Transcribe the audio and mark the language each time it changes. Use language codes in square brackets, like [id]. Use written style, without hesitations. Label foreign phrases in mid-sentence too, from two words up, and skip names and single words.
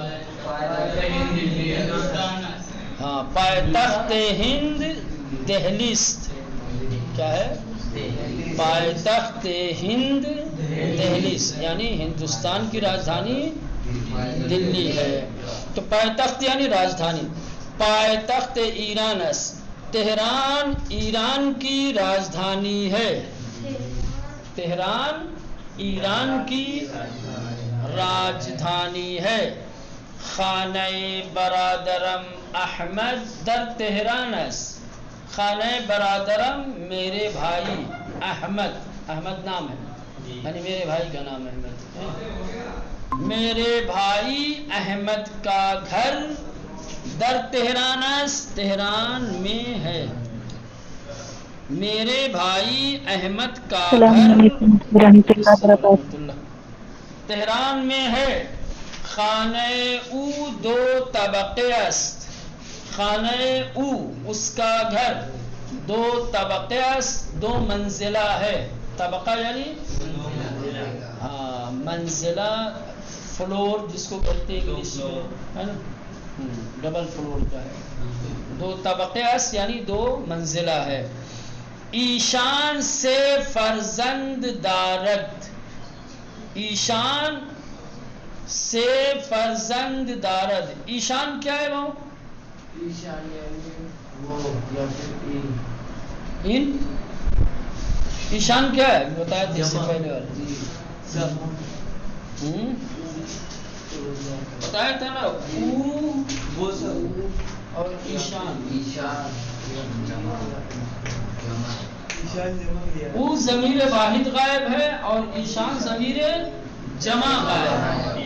[fa] ہاں، پائتخت ہند دہلی است. [ur] کیا ہے؟ [fa] پائتخت ہند دہلی [ur] یعنی ہندوستان کی راجدھانی دلی ہے. تو پائتخت یعنی راجدھانی. [fa] پائتخت ایران است. [ur] تہران ایران کی راجدھانی ہے. تہران ایران کی راجدھانی ہے. [fa] خانہ برادرم احمد در تہران است. خانہ برادرم [ur] میرے بھائی احمد. احمد نام ہے یعنی میرے بھائی کا نام احمد. میرے بھائی احمد کا گھر [fa] در تہران است. [ur] تہران میں ہے. میرے بھائی احمد کا گھر تہران میں ہے. [fa] خانہ او دو طبقے است. خانہ او [ur] اس کا گھر [fa] دو طبقے است. [ur] دو منزلہ ہے. طبقہ یعنی ہاں منزلہ، فلور جس کو کہتے ہیں انگلش میں ہے نا، [en] double floor [ur] کا ہے. [fa] دو طبقے است [ur] یعنی دو منزلہ ہے. [fa] ایشان سے فرزند دارد. ایشان سے فرزند دارد. [ur] ایشان کیا ہے وہ؟ ایشان کیا ہے بتایا تھا اس سے پہلے والے بتایا تھا نا. اور ایشان او ضمیر واحد غائب ہے اور ایشان ضمیر جمع غائب ہے.